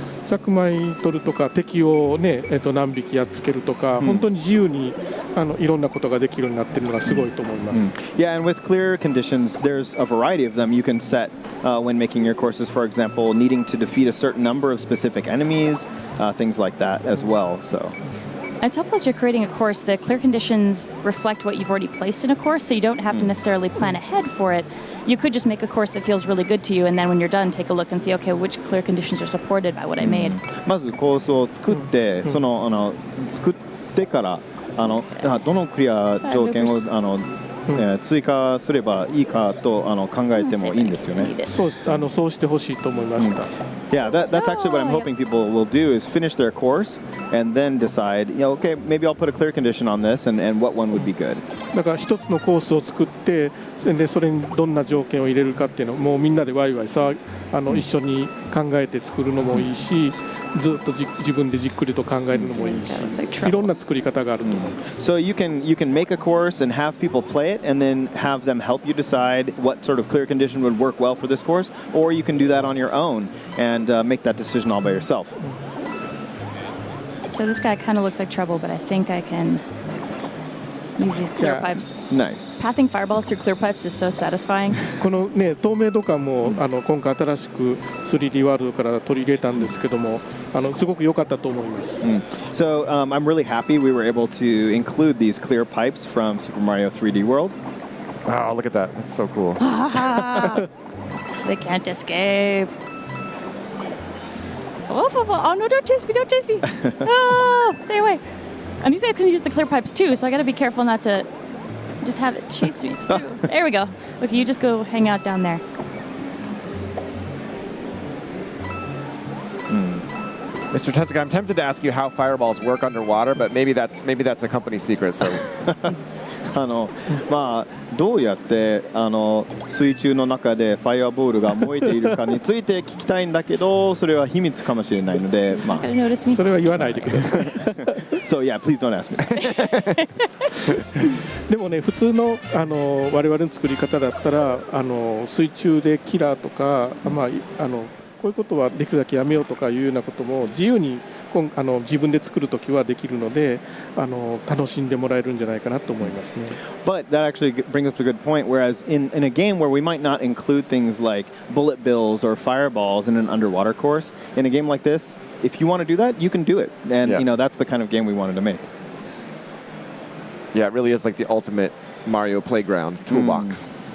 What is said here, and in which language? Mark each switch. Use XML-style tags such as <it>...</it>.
<ja>100枚取るとか敵を、何匹やっつけるとか、本当に自由にいろんなことができるようになっているのがすごいと思います。</ja> <en>Yeah, and with clear conditions, there's a variety of them you can set when making your courses. For example, needing to defeat a certain number of specific enemies, things like that as well. So. It's helpful as you're creating a course. The clear conditions reflect what you've already placed in a course, so you don't have to necessarily plan ahead for it. You could just make a course that feels really good to you, and then when you're done, take a look and see, okay, which clear conditions are supported by what I made.</en> <ja>まずコースを作って、作ってからどのクリア条件を追加すればいいかと考えてもいいんですよね。そうしてほしいと思いました。</ja> <en>Yeah, that's actually what I'm hoping people will do is finish their course and then decide, okay, maybe I'll put a clear condition on this and what one would be good.</en> <ja>だから一つのコースを作って、でそれにどんな条件を入れるかっていうのをもうみんなでワイワイ一緒に考えて作るのもいいし、ずっと自分でじっくりと考えるのもいいし、いろんな作り方があると思います。</ja> <en>So you can make a course and have people play it and then have them help you decide what sort of clear condition would work well for this course, or you can do that on your own and make that decision all by yourself. So this guy kind of looks like trouble, but I think I can use these clear pipes. Nice. Pathing fireballs through clear pipes is so satisfying.</en> <ja>このね透明度感も今回新しく 3D ワールドから取り入れたんですけども、すごく良かったと思います。</ja> <en>So I'm really happy we were able to include these clear pipes from Super Mario 3D World. Oh, look at that. That's so cool. They can't escape. Oh, no, don't chase me, don't chase me. Oh, stay away. And these guys can use the clear pipes too, so I gotta be careful not to just have it chase me through. There we go. Look, you just go hang out down there. Mr. Tezuka, I'm tempted to ask you how fireballs work underwater, but maybe that's a company secret. So</en> <ja>まあどうやって水中の中でファイアボールが燃えているかについて聞きたいんだけど、それは秘密かもしれないので、まあそれは言わないでください。</ja> <en>So yeah, please don't ask me.</en> <ja>でもね、普通の我々の作り方だったら水中でキラーとか、まあこういうことはできるだけやめようとかいうようなことも自由に自分で作るときはできるので楽しんでもらえるんじゃないかなと思いますね。</ja> <en>But that actually brings up a good point. Whereas in a game where we might not include things like bullet bills or fireballs in an underwater course, in a game like this, if you want to do that, you can do it. And you know that's the kind of game we wanted to make. yeah, it really is like the ultimate Mario playground toolbox.</en>